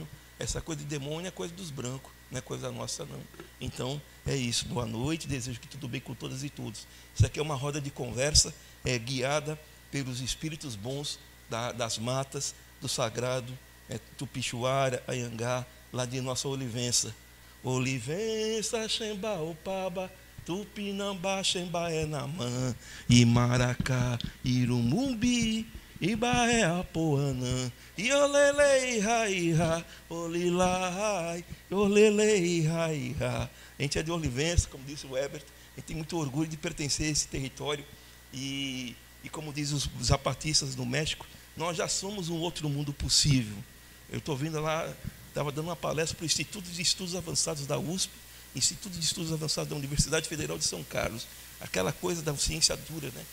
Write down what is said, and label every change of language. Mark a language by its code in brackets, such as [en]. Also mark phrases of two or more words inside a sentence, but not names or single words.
[pt] Essa coisa de demônio é coisa dos brancos, não é coisa nossa, não. Então, é isso. Boa noite, desejo que tudo bem com todas e todos. Isso aqui é uma roda de conversa guiada pelos espíritos bons das matas, do sagrado, Tupixuara, Ayangá, lá de nossa Olivença. [tpn] Olivença, Xemba, Opaba, Tupinambá, Xemba, Enamã, Imaracá, Irumumbi, Ibaé, Apoanã, Iolelei, Raíra, Olilai, Iolelei, Raíra. [pt] A gente é de Olivença, como disse o Herbert, a gente tem muito orgulho de pertencer a esse território e como dizem os zapatistas no México, nós já somos um outro mundo possível. Eu estou vindo lá, estava dando uma palestra para o Instituto de Estudos Avançados da USP, Instituto de Estudos Avançados da Universidade Federal de São Carlos, aquela coisa da ciência dura, né?